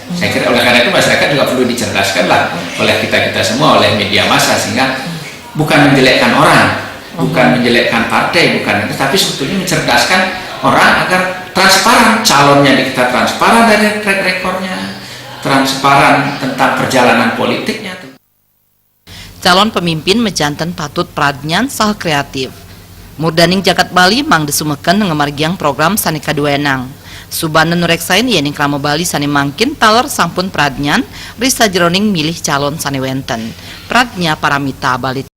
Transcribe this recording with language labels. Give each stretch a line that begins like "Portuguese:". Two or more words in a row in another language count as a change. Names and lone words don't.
Indonesian: Saya kira oleh karena itu masyarakat juga perlu dicerdaskan lah oleh kita semua, oleh media massa, sehingga bukan menjelekkan orang, bukan menjelekkan partai, bukan itu, tapi sebetulnya mencerdaskan orang agar transparan calonnya, kita transparan dari
English: track recordnya,
Indonesian: transparan tentang perjalanan politiknya.
Balinese: Calon pemimpin mejanten patut pradnyan sah kreatif. Murdaning jagat Bali mangde sumeken ngemargiang program sane kaduenang. Subanda nureksain yening krama Bali sane mangkin taler sampun pradnyan risa jeroning milih calon sane wenten. Pradnya Paramita Bali.